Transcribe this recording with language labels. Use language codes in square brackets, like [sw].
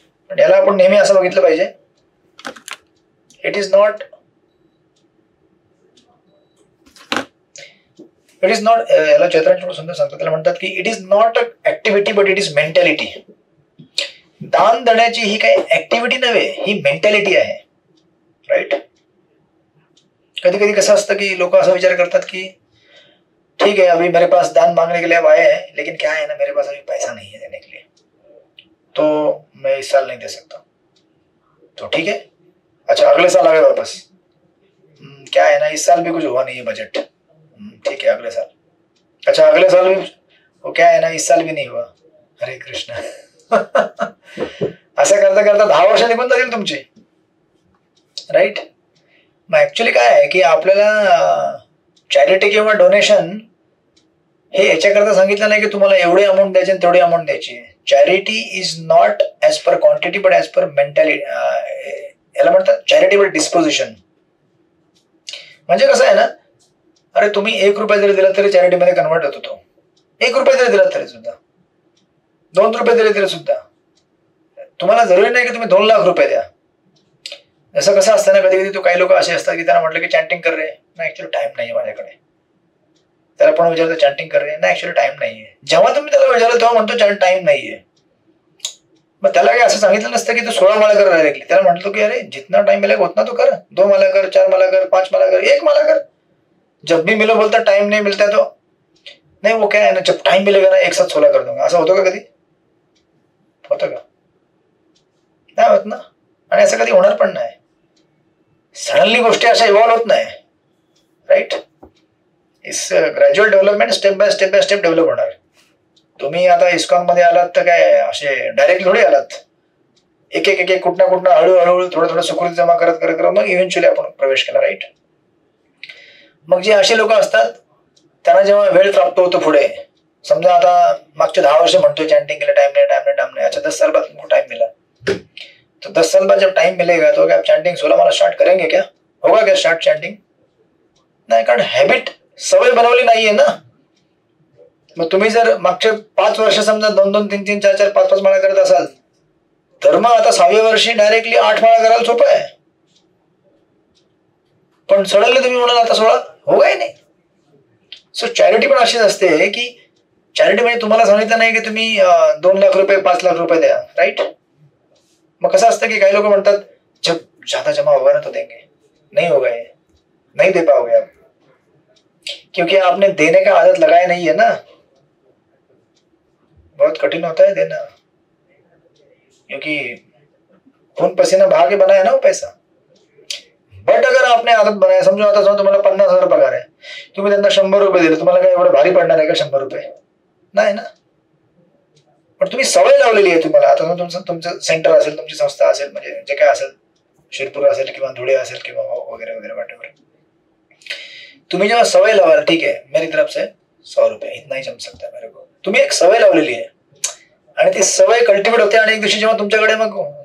[mr] पण याला आपण नेहमी असं बघितलं पाहिजे. [en] it is not [mr] याला चैत्रांश थोडं सुंदर सांगतो. त्याला म्हणतात की [en] It is not a activity but it is mentality. [mr] दान देण्याची ही काही ऍक्टिव्हिटी नव्हे, ही मेंटॅलिटी आहे. [en] Right. [mr] कधी कधी कसं असतं की लोक असा विचार करतात की [hi] ठीक है अभी मेरे पास दान मांगने के लिए अब आए हैं लेकिन क्या है ना मेरे पास अभी पैसा नहीं है देने के लिए, तो मैं इस साल नहीं दे सकता. तो ठीक है, अच्छा अगले साल आगे वापस. क्या है ना इस साल भी कुछ हुआ नहीं है बजट. ठीक है अगले साल. अच्छा अगले साल भी वो क्या है ना इस साल भी नहीं हुआ. हरे कृष्ण. [mr] असं करता करता 10 वर्ष निघून जातील तुमची. राईट. मग ऍक्च्युली काय आहे की आपल्याला चॅरिटी किंवा डोनेशन हे याच्याकरता सांगितलं नाही की तुम्हाला एवढे अमाऊंट द्यायचे आणि तेवढी अमाऊंट द्यायची. [en] Charity is not as per quantity but as per mentality. [mr] याला म्हणतात चॅरिटेबल डिस्पोजिशन. म्हणजे कसं आहे ना, अरे तुम्ही 1 रुपया जरी दिला तरी चॅरिटीमध्ये कन्वर्ट होतो तो. 1 रुपया जरी दिला तरी सुद्धा, 2 रुपये दिले तरी सुद्धा. तुम्हाला जरुरी नाही की तुम्ही 2 लाख रुपये द्या. जसं कसं असतं ना, कधी कधी तो काही लोक असे असतात की त्यांना म्हटलं की चॅन्टिंग कर रे, नाही ऍक्च्युअली टाइम नाहीये माझ्याकडे. त्याला पण विचारतो चॅन्टिंग कर रे, नाही ऍक्च्युअली टाइम नाहीये. जेव्हा तुम्ही त्याला विचारलं तेव्हा म्हणतो टाइम नाहीये. मग त्याला काही असं सांगितलं नसतं की तू 16 माला कर डायरेक्टली. त्याला म्हटलं की [hi] अरे जितना टाइम मिलेगा उतना तो कर. 2 माला कर, 4 माला कर, 5 माला कर, 1 माला कर. जब भी मिलो बोलता टाइम नहीं मिलता तो नहीं, वो क्या है ना जब टाइम मिलेगा ना एक साथ 16 कर दूंगा. [mr] असं होतं का कधी? होतं का? नाही होत ना. आणि असं कधी होणार पण नाही. सडनली गोष्टी अशा इव्हॉल्व होत नाही. Right. [en] It's gradual development. Step by step [mr] develop होणार. तुम्ही आता इस्कॉन मध्ये आलात तर काय असे डायरेक्ट थोडे आलात. एक एक कुठं हळूहळू थोडं सुकृती जमा करत करत मग इव्हेंच्युअली आपण प्रवेश केला. राईट. मग जे असे लोक असतात त्यांना जेव्हा वेळ प्राप्त होतो पुढे, समजा आता मागचे 10 वर्ष म्हणतोय चॅन्टिंग केलं, [hi] टाइम नहीं. अच्छा 10 साल बाद तुमको टाइम मिला, तो 10 साल बाद जब टाइम मिलेगा तो क्या आप चैंटिंग 16 माला स्टार्ट करेंगे? क्या होगा क्या स्टार्ट चैंटिंग? [mr] नाही, कारण हॅबिट सवय बनवली नाहीये ना. मग तुम्ही जर मागचे 5 वर्ष समजा 2-2, 3-3, 4-4, 5-5 माळा करत असाल तर मग आता 6व्या वर्षी डायरेक्टली 8 माळा करायला सोपं आहे. पण सडनली तुम्ही म्हणाल आता 16, [hi] होगा ही [mr] नाही. सो चॅरिटी पण अशीच असते की चॅरिटी म्हणजे तुम्हाला सांगितलं नाही की तुम्ही 2 लाख रुपये 5 लाख रुपये द्या. राईट. मग कसं असतं की काही लोक म्हणतात [hi] जब ज्यादा जमा होगा ना तो देंगे. नहीं होगा, ये नहीं दे पाओगे आप, क्योंकि आपने देने का आदत लगाया नहीं है ना. बहुत कठिन होता है देना, क्योंकि खून पसीना बहा के बनाया ना वो पैसा. बट अगर आपने आदत बनाया, [mr] समजो आता समजा तुम्हाला 50,000 पगार आहे, तुम्ही त्यांना 100 रुपये दिले, तुम्हाला काय एवढं भारी पडणार आहे का 100 रुपये? नाही ना. पण तुम्ही सवय लावलेली आहे तुम्हाला. आता तुमचं सेंटर असेल, तुमची संस्था असेल, म्हणजे जे काय असेल, शिरपूर असेल किंवा धुळे असेल किंवा वगैरे वगैरे वाटेवर, तुम्ही जेव्हा सवय लावाल, [hi] ठीक है मेरी तरफ से 100 रुपये इतना ही जम सकता है मेरे को, [mr] तुम्ही एक सवय लावलेली आहे आणि ती सवय कल्टिवेट होते आणि एक दिवशी जेव्हा तुमच्याकडे मग